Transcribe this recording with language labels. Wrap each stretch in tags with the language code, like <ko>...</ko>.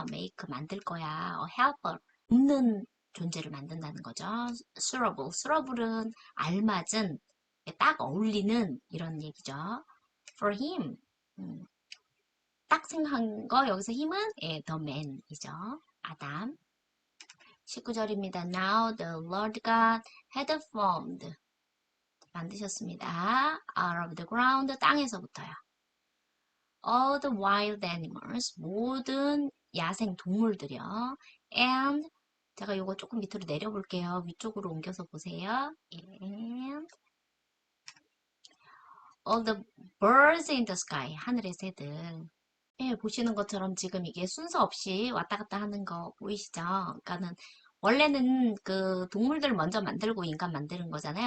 <ko>make 만들 거야, helper 돕는 존재를 만든다는 거죠. suitable은 알맞은, 딱 어울리는 이런 얘기죠.</ko> <en>for him</en> <ko>딱 생각한 거 여기서 힘은 the man이죠. 아담. 19절입니다.</ko> <en>Now the Lord God had formed</en> <ko>만드셨습니다.</ko> <en>out of the ground</en> <ko>땅에서부터요.</ko> <en>all the wild animals</en> <ko>모든 야생 동물들이요.</ko> <en>and</en> <ko>제가 요거 조금 밑으로 내려볼게요. 위쪽으로 옮겨서 보세요.</ko> <en>And all the birds in the sky.</en> <ko>하늘의 새들. 예, 보시는 것처럼 지금 이게 순서 없이 왔다 갔다 하는 거 보이시죠? 그러니까는 원래는 그 동물들 먼저 만들고 인간 만드는 거잖아요.</ko>